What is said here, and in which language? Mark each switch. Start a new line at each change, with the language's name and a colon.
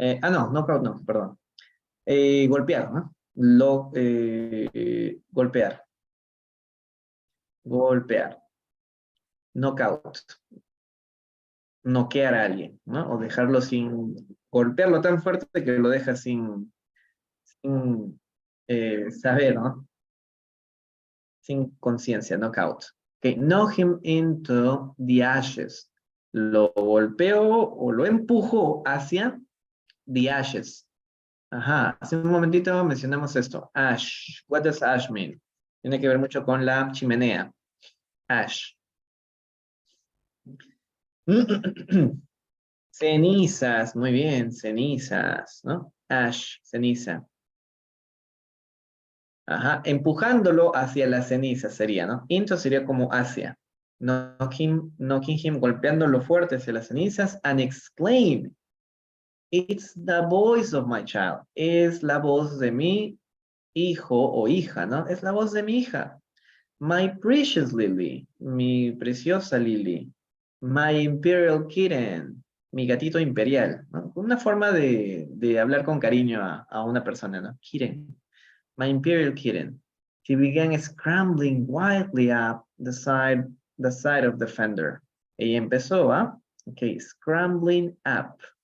Spanish: No, knockout no, perdón. Golpear, ¿no? Golpear. Golpear. Knockout. Noquear a alguien, ¿no? O dejarlo sin... Golpearlo tan fuerte que lo deja sin saber, ¿no? Sin conciencia, knockout.
English: Okay, knock him into the ashes.
Spanish: Lo golpeó o lo empujó hacia the ashes. Ajá, hace un momentito mencionamos esto. Ash.
English: What does ash mean?
Spanish: Tiene que ver mucho con la chimenea. Ash. Cenizas, muy bien, cenizas, ¿no? Ash, ceniza. Ajá, empujándolo hacia la ceniza sería, ¿no?
English: Into
Spanish: sería como hacia.
English: Knocking him,
Spanish: golpeándolo fuerte hacia las cenizas,
English: and exclaim, it's the voice of my child.
Spanish: Es la voz de mi hijo o hija, ¿no? Es la voz de mi hija.
English: My precious Lily,
Spanish: mi preciosa Lily.
English: My imperial kitten.
Spanish: Mi gatito imperial, ¿no? Una forma de hablar con cariño a una persona, ¿no?
English: Kitten. My imperial kitten. She began scrambling wildly up the side of the fender.
Spanish: Ella empezó a, okay, scrambling up.